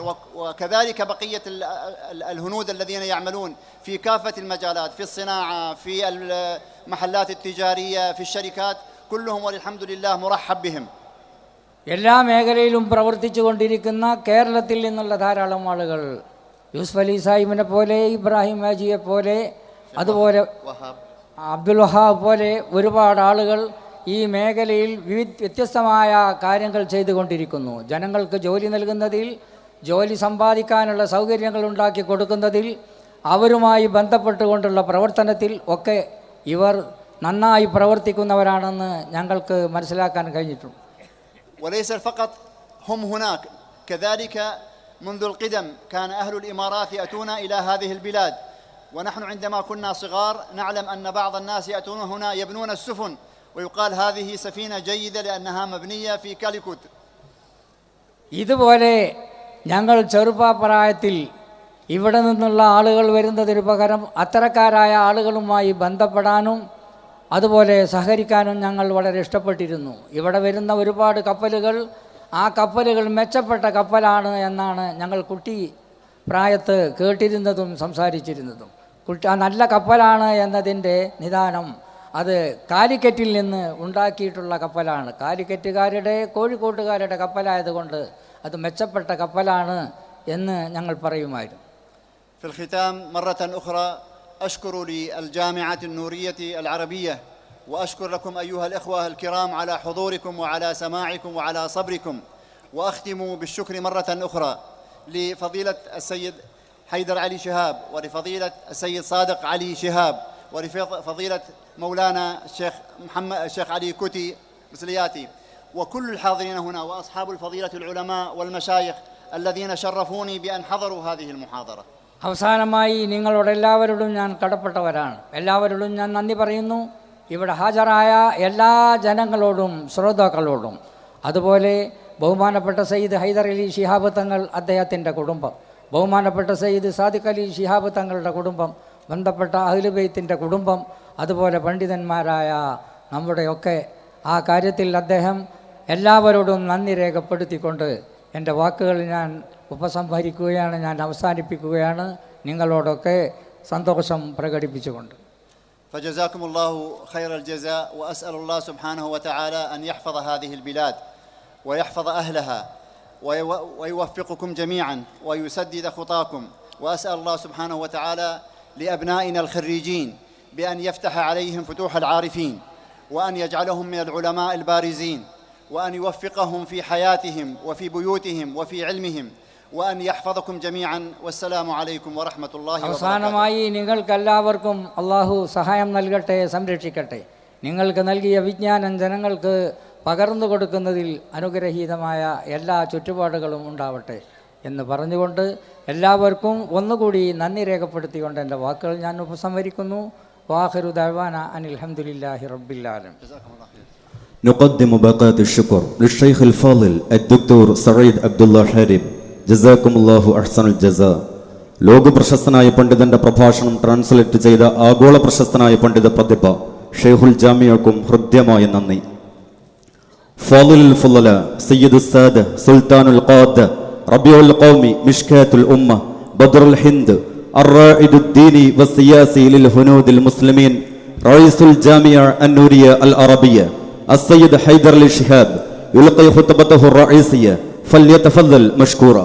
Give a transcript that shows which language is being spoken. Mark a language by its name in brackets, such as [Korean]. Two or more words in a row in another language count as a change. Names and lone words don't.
[Arabic] وكذلك بقية الهنود الذين يعملون في كافة المجالات، في الصناعة، في المحلات التجارية، في الشركات، كلهم والحمد لله مرحب بهم. [Malayalam] എല്ലാ മേഖലയിലും പ്രവർത്തിച്ചു കൊണ്ടിരിക്കുന്ന കേരളത്തിൽ നിന്നുള്ള ധാരാളം ആളുകൾ, യൂസുഫ് അലി സാഹിബിനെ പോലെ, ഇബ്രാഹിം ഹാജിയെ പോലെ, അതുപോലെ അബ്ദുൽ വഹാബ് പോലെ ഒരുപാട് ആളുകൾ ഈ മേഖലയിൽ വ്യത്യസ്തമായ കാര്യങ്ങൾ ചെയ്തുകൊണ്ടിരിക്കുന്നു. ജനങ്ങൾക്ക് ജോലി നൽകുന്നതിൽ, ജോലി സമ്പാദിക്കാനുള്ള സൗകര്യങ്ങൾ ഉണ്ടാക്കി കൊടുക്കുന്നതിൽ, അവരുമായി ബന്ധപ്പെട്ടുകൊണ്ടുള്ള പ്രവർത്തനത്തിൽ ഒക്കെ ഇവർ നന്നായി പ്രവർത്തിക്കുന്നവരാണെന്ന് ഞങ്ങൾക്ക് മനസ്സിലാക്കാൻ കഴിഞ്ഞിട്ടുണ്ട്. [Arabic] وليس فقط هم هناك، كذلك منذ القدم كان أهل الإمارات يأتون إلى هذه البلاد، ونحن عندما كنا صغار نعلم أن بعض الناس يأتون هنا يبنون السفن ويقال هذه سفينة جيدة لأنها مبنية في كاليكوت. [Malayalam] ഇതുപോലെ ഞങ്ങൾ ചെറുപ്പപ്രായത്തിൽ ഇവിടെ നിന്നുള്ള ആളുകൾ വരുന്നതിന് പകരം അത്തരക്കാരായ ആളുകളുമായി ബന്ധപ്പെടാനും അതുപോലെ സഹകരിക്കാനും ഞങ്ങൾ വളരെ ഇഷ്ടപ്പെട്ടിരുന്നു. ഇവിടെ വരുന്ന ഒരുപാട് കപ്പലുകൾ, ആ കപ്പലുകൾ മെച്ചപ്പെട്ട കപ്പലാണ് എന്നാണ് ഞങ്ങൾ കുട്ടി പ്രായത്ത് കേട്ടിരുന്നതും സംസാരിച്ചിരുന്നതും. ആ നല്ല കപ്പലാണ് എന്നതിൻ്റെ നിദാനം അത് കാലിക്കറ്റിൽ നിന്ന് ഉണ്ടാക്കിയിട്ടുള്ള കപ്പലാണ്. കാലിക്കറ്റുകാരുടെ, കോഴിക്കോട്ടുകാരുടെ കപ്പലായതുകൊണ്ട് അത് മെച്ചപ്പെട്ട കപ്പലാണ് എന്ന് ഞങ്ങൾ പറയുമായിരുന്നു. [Arabic] في الختام مرة أخرى أشكر للجامعة النورية العربية، وأشكر لكم أيها الإخوة الكرام على حضوركم وعلى سماعكم وعلى صبركم. وأختم بالشكر مرة أخرى لفضيلة السيد حيدر علي شهاب، ولفضيلة السيد صادق علي شهاب، ولفضيلة مولانا الشيخ علي كوتي مسلياتي، وكل الحاضرين هنا، وأصحاب الفضيلة العلماء والمشايخ الذين شرفوني بأن حضروا هذه المحاضرة. [Malayalam] അവസാനമായി നിങ്ങളോട് എല്ലാവരോടും ഞാൻ കടപ്പെട്ടവരാണ്. എല്ലാവരോടും ഞാൻ നന്ദി പറയുന്നു. ഇവിടെ ഹാജരായ എല്ലാ ജനങ്ങളോടും ശ്രോതാക്കളോടും, അതുപോലെ ബഹുമാനപ്പെട്ട സയ്യിദ് ഹൈദർ അലി ശിഹാബ് തങ്ങൾ, അദ്ദേഹത്തിൻ്റെ കുടുംബം, ബഹുമാനപ്പെട്ട സയ്യിദ് സാദിഖ് അലി ശിഹാബ് തങ്ങളുടെ കുടുംബം, ബന്ധപ്പെട്ട അഹ്ലു ബൈത്തിന്റെ കുടുംബം, അതുപോലെ പണ്ഡിതന്മാരായ നമ്മുടെയൊക്കെ ആ കാര്യത്തിൽ അദ്ദേഹം എല്ലാവരോടും നന്ദി രേഖപ്പെടുത്തിക്കൊണ്ട് എൻ്റെ വാക്കുകൾ ഞാൻ ഉപസംഹരിക്കുകയാണ്, ഞാൻ അവസാനിപ്പിക്കുകയാണ്, നിങ്ങളോടൊക്കെ സന്തോഷം പ്രകടിപ്പിച്ചുകൊണ്ട്. [Arabic] فجزاكم الله خير الجزاء، وأسأل الله سبحانه وتعالى أن يحفظ هذه البلاد ويحفظ أهلها ويوفقكم جميعا ويسدد خطاكم. وأسأل الله سبحانه وتعالى لأبنائنا الخريجين بأن يفتح عليهم فتوح العارفين، وأن يجعلهم من العلماء البارزين، وأن يوفقهم في حياتهم وفي بيوتهم وفي علمهم، وأن يحفظكم جميعا. والسلام عليكم ورحمة الله وبركاته. [Malayalam] അവസാനമായി നിങ്ങൾക്കെല്ലാവർക്കും അള്ളാഹു സഹായം നൽകട്ടെ, സംരക്ഷിക്കട്ടെ. നിങ്ങൾക്ക് നൽകിയ വിജ്ഞാനം ജനങ്ങൾക്ക് പകർന്നു കൊടുക്കുന്നതിൽ അനുഗ്രഹീതമായ എല്ലാ ചുറ്റുപാടുകളും ഉണ്ടാവട്ടെ എന്ന് പറഞ്ഞുകൊണ്ട് എല്ലാവർക്കും ഒന്നുകൂടി നന്ദി രേഖപ്പെടുത്തിക്കൊണ്ട് എൻ്റെ വാക്കുകൾ ഞാൻ ഉപസംഹരിക്കുന്നു. [Arabic] وآخر دعوانا أن الحمد لله رب العالمين. نقدم باقات الشكر للشيخ الفاضل الدكتور سعيد عبد الله حارب. جزاكم الله أحسن الجزاء. [Malayalam] ലോക പ്രശസ്തനായ പണ്ഡിതന്റെ പ്രഭാഷണം ട്രാൻസ്ലേറ്റ് ചെയ്ത ആഗോള പ്രശസ്തനായ പണ്ഡിത പ്രതിഭ ഷെയ്ഖുൽ ജാമിയക്കും ഹൃദ്യമായ നന്ദി. [Arabic] فاضل الفضلاء سيد السادة سلطان القادة ربيع القوم مشكاة الأمة بدر الهند الرائد الديني والسياسي للهنود المسلمين رئيس الجامعة النورية العربية السيد حيدر علي شهاب يلقي خطبته الرئيسية فليتفضل مشكورا.